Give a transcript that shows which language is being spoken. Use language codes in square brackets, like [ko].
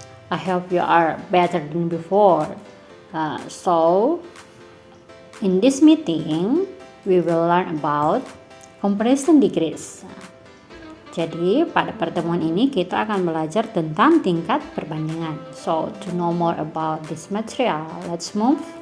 [en] I hope you are better than before. So, in this meeting, we will learn about comparison degrees. [id] Jadi, pada pertemuan ini kita akan belajar tentang tingkat perbandingan. [en] So, to know more about this material, let's move.